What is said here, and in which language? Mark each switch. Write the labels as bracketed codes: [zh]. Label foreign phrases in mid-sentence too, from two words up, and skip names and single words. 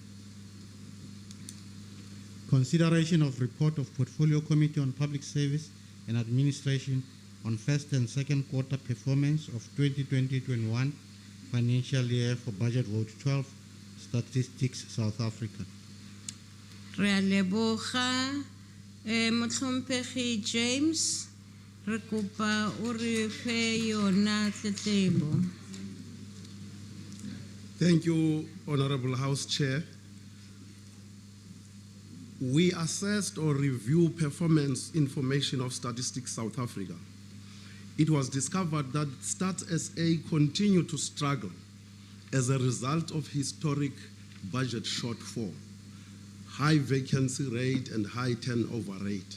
[en] Consideration of report of Portfolio Committee on Public Service and Administration on first and second quarter performance of 2020-21 financial year for budget vote 12, Statistics South Africa. [tn] Realeboga, Motlhomphegi James, re kopa o re fe yona tletlebo. [en] Thank you, Honorable House Chair. We assessed or reviewed performance information of Statistics South Africa. It was discovered that Stats SA continue to struggle as a result of historic budget shortfall, high vacancy rate, and high turnover rate.